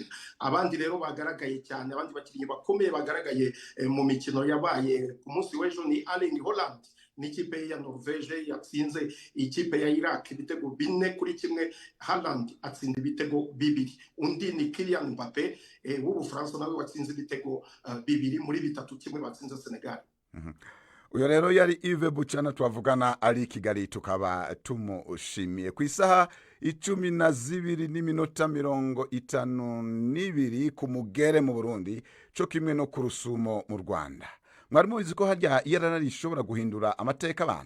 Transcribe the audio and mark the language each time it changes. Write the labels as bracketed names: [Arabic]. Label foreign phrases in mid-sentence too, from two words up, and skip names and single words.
[Kinyarwanda] Abandi rero bagaragaye cyane, abandi bakinnyi bakomeye bagaragaye mu mikino yabaye ku munsi w'ejo ni Erling Haaland n'ikipe ya Norvege yatsinze ikipe ya Iraq ibitego 4-1. Haaland atsinda ibitego 2. Undi ni Kylian Mbappe w'Ubufaransa, nawe watsinze ibitego 2 muri 3-1 batsinze Senegal. Uyo rero yari Yves Buchana twavugana ari Kigali, tukaba tumushimiye ku isaha 12:52 ku Mugere mu Burundi, cyo kimwe no ku Rusumo mu Rwanda. Mwari mubizi ko harya yarara rishobora guhindura amateka abantu.